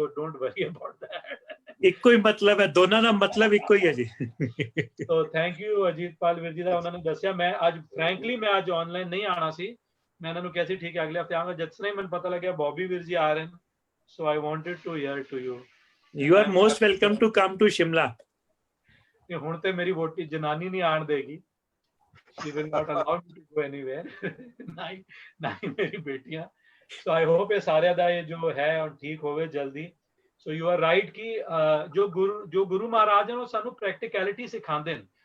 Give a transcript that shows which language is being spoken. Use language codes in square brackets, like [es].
[en] So don't worry about that. [pa] ਇੱਕੋ ਹੀ ਮਤਲਬ ਹੈ, ਦੋਨਾਂ ਦਾ ਮਤਲਬ ਇੱਕੋ ਹੀ ਹੈ ਜੀ। [en] so thank you [pa] ਅਜੀਤਪਾਲ ਵੀਰ ਜੀ ਦਾ, ਉਹਨਾਂ ਨੇ ਦੱਸਿਆ। ਮੈਂ ਅੱਜ ਫ੍ਰੈਂਕਲੀ ਮੈਂ ਅੱਜ ਆਨਲਾਈਨ ਨਹੀਂ ਆਣਾ ਸੀ, ਮੈਂ ਇਹਨਾਂ ਨੂੰ ਕਿਹਾ ਸੀ ਠੀਕ ਹੈ ਅਗਲੇ ਹਫਤੇ ਆਵਾਂਗਾ। ਜਿਸ ਤਰ੍ਹਾਂ ਹੀ ਮੈਨੂੰ ਪਤਾ ਲੱਗਿਆ ਬੌਬੀ ਵੀਰ ਜੀ ਆ ਰਹੇ ਨੇ, [en] So I wanted to hear to you. You are most welcome to come to Shimla. [pa] ਕਿ ਹੁਣ ਤੇ ਮੇਰੀ ਵੋਟੀ ਜਨਾਨੀ ਨਹੀਂ ਆਣ ਦੇਗੀ, [en] she will not allow me to go anywhere, [pa] ਨਾ ਹੀ ਮੇਰੀ ਬੇਟੀਆਂ। [en] so I hope [pa] ਇਹ ਸਾਰਿਆਂ ਦਾ ਇਹ ਜੋ ਹੈ ਠੀਕ ਹੋਵੇ ਜਲਦੀ। [en] so you are right [pa] ਕਿ ਜੋ ਗੁਰੂ ਮਹਾਰਾਜ ਨੇ ਉਹ ਸਾਨੂੰ ਪ੍ਰੈਕਟੀਕੈਲਿਟੀ ਸਿਖਾਉਂਦੇ ਨੇ।